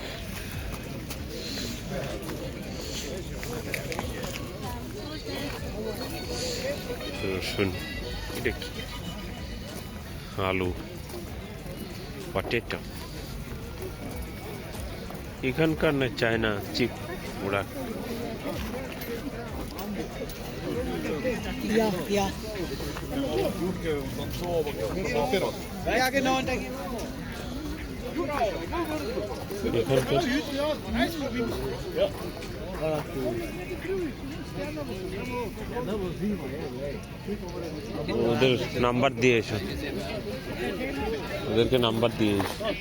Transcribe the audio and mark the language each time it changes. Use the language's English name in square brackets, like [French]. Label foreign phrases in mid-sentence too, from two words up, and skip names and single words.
[Bangla] রসুন, এটা কি? আলু, পটেটো। এখানকার না চায়না চিপ ওরা। [German] Ja. Ja, genau. Und da gehen [Bangla] এখানকার ওদের নাম্বার দিয়ে এসো, ওদেরকে নাম্বার দিয়ে এসো।